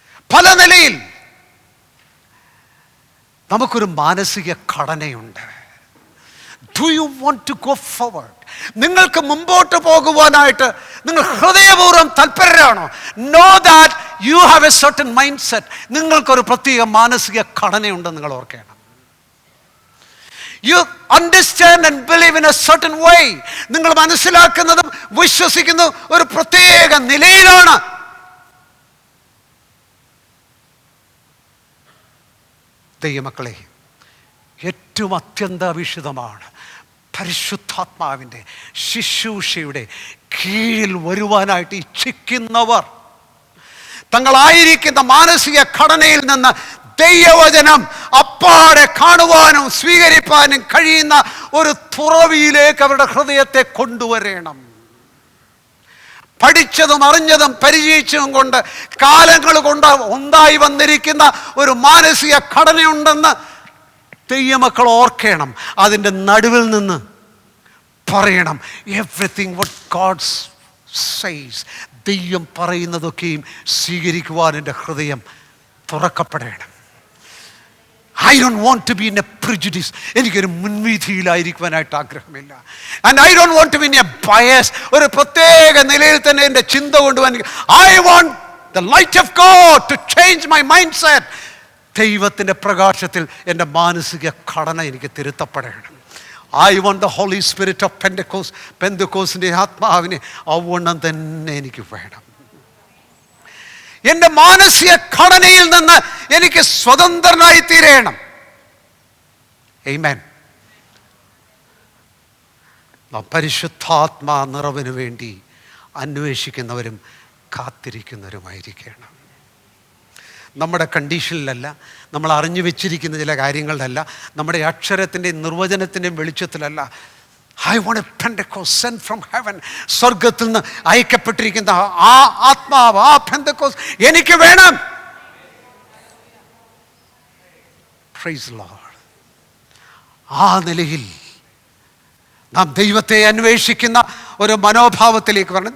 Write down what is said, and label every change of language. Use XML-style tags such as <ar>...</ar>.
<ml>പല നിലയിൽ നമുക്കൊരു മാനസിക ഘടനയുണ്ട്.</ml> <en>Do you want to go forward?</en> <ml>നിങ്ങൾക്ക് മുമ്പോട്ട് പോകുവാനായിട്ട് നിങ്ങൾ ഹൃദയപൂർവ്വം തൽപരരാണോ?</ml> <en>Know that you have a certain mind set.</en> <ml>നിങ്ങൾക്കൊരു പ്രത്യേക മാനസിക ഘടനയുണ്ടെന്ന് നിങ്ങൾ ഓർക്കണം.</ml> <en>You understand and believe in a certain way.</en> <ml>നിങ്ങൾ മനസ്സിലാക്കുന്നതും വിശ്വസിക്കുന്നതും ഒരു പ്രത്യേക നിലയിലാണ്. ദൈവമക്കളെ, ഏറ്റവും അത്യന്താപേക്ഷിതമാണ് പരിശുദ്ധാത്മാവിൻ്റെ ശുശ്രൂഷയുടെ കീഴിൽ വരുവാനായിട്ട് ഇച്ഛിക്കുന്നവർ തങ്ങളായിരിക്കുന്ന മാനസിക ഘടനയിൽ നിന്ന് ദൈവവചനം അപ്പാടെ കാണുവാനും സ്വീകരിപ്പാനും കഴിയുന്ന ഒരു തുറവിയിലേക്ക് അവരുടെ ഹൃദയത്തെ കൊണ്ടുവരണം. പഠിച്ചതും അറിഞ്ഞതും പരിചയിച്ചതും കൊണ്ട് കാലങ്ങൾ കൊണ്ട് ഉണ്ടായി വന്നിരിക്കുന്ന ഒരു മാനസിക ഘടനയുണ്ടെന്ന് ദൈവമക്കൾ ഓർക്കണം. അതിൻ്റെ നടുവിൽ നിന്ന് പറയണം,</ml> <en>Everything what God says.</en> <ml>ദൈവം പറയുന്നതൊക്കെയും സ്വീകരിക്കുവാൻ എൻ്റെ ഹൃദയം തുറക്കപ്പെടണം.</ml> <en>I don't want to be in a prejudice.</en> <ml>എനിക്കൊരു മുൻവിധിയിലായിരിക്കുവാനായിട്ട് ആഗ്രഹമില്ല.</ml> <en>And I don't want to be in a bias.</en> <ml>ഒരു പ്രത്യേക നിലയിൽ തന്നെ എൻ്റെ ചിന്ത കൊണ്ടുപോകാൻ.</ml> <en>I want the light of God to change my mindset.</en> <ml>ദൈവത്തിൻ്റെ പ്രകാശത്തിൽ എൻ്റെ മാനസിക ഘടന എനിക്ക് തിരുത്തപ്പെടണം.</ml> <en>I want the Holy Spirit of Pentecost.</en> <ml>പെന്തക്കോസ്തിൻ്റെ ആത്മാവിനെ അവണ്ണം തന്നെ എനിക്ക് വേണം. എൻ്റെ മാനസിക ഘടനയിൽ നിന്ന് എനിക്ക് സ്വതന്ത്രനായി തീരണം. ആമേൻ. പരിശുദ്ധാത്മാ നിറവിന് വേണ്ടി അന്വേഷിക്കുന്നവരും കാത്തിരിക്കുന്നവരുമായിരിക്കണം. നമ്മുടെ കണ്ടീഷനിലല്ല, നമ്മൾ അറിഞ്ഞു വെച്ചിരിക്കുന്ന ചില കാര്യങ്ങളിലല്ല, നമ്മുടെ അക്ഷരത്തിൻ്റെയും നിർവചനത്തിൻ്റെയും വെളിച്ചത്തിലല്ല.</ml> <en>I want a Pentecost sent from heaven.</en> <ml>സ്വർഗത്തിൽ നിന്ന് അയക്കപ്പെട്ടിരിക്കുന്ന ആ ആത്മാവ്, ആ Pentecost എനിക്ക് വേണം.</ml> <en>Praise the Lord.</en> <ml>ആ നിലയിൽ നാം ദൈവത്തെ അന്വേഷിക്കുന്ന ഒരു മനോഭാവത്തിലേക്ക് വരണം.</ml>